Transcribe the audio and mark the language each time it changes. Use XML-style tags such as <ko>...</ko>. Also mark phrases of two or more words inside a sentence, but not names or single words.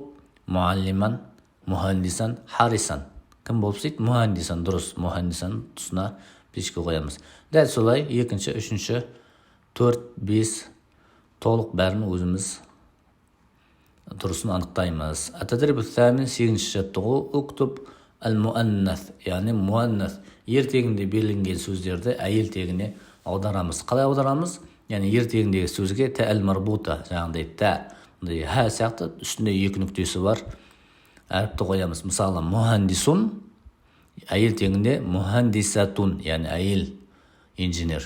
<ar>معلمان، مهندسان، حارسان.</ar> <kk>Кім болып сөйт? Мухандисан, дұрыс. Мухандисан тұсына птичка қоямыз. Дәл солай екінші, үшінші, 4, 5 толық бәрін өзіміз дұрысын анықтаймыз.</kk> <ar>التدريب الثامن</ar> <kk>8-ші жаттығу</kk> <ar>اكتب المؤنث,</ar> <kk>яғни муаннас ертегінде берілген сөздерді әйел тегіне аударамыз. Қалай аударамыз? Яғни ертегіндегі сөзге та-әл-марбута, жаңағыдай та, ха сияқты үстінде 2 нүктесі бар әріпті қоямыз. Мысалы, мухандисун әйел тегінде мухандисатун, яғни әйел инженер.</kk>